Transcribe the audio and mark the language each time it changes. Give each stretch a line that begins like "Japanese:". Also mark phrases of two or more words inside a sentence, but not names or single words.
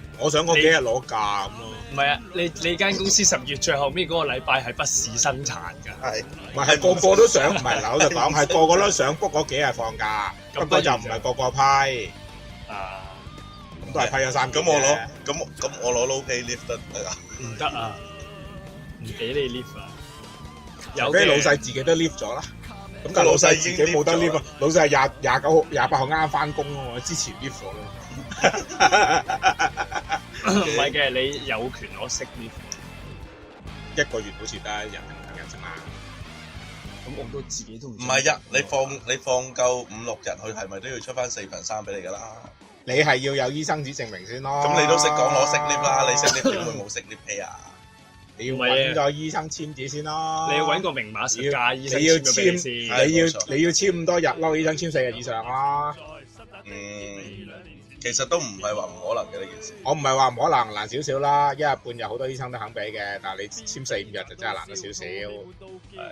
Cantonese: 我想嗰幾日攞假咁咯。唔係啊，你間公司10月最後尾嗰個禮拜係不時生產㗎。係，唔係個個都想，唔係老實講係個個都想 book 嗰幾日放假，不過就唔係個個批。咁都係批咗3幾。咁我攞
English: low pay leave
Cantonese: 得唔得啊，唔俾你 leave 啊。有啲老細自己都 leave 咗啦。咁但係老細自己冇得 leave 啊，老細係28號啱啱翻工咯，之前 leave 咗咯。唔係嘅，你有權攞
English: sick leave。
Cantonese: 一個月好似得1定2日啫嘛。咁我都自己都唔係呀，你放夠5、6日，佢係咪都要出翻4/3俾你㗎啦？你係要有醫生紙證明先咯。咁你都識講攞
English: sick leave
Cantonese: 啦，你
English: sick leave
Cantonese: 點會冇
English: sick leave pay
Cantonese: 啊？你要揾咗醫生簽字先咯。你要揾個明碼實價醫生簽咗俾你先。你要簽咁多日咯，醫生簽4日以上啦。其實都唔係話唔可能嘅呢件事。我唔係話唔可能，難少少啦。1日半日好多醫生都肯俾嘅，但係你簽4、5日就真係難咗少少。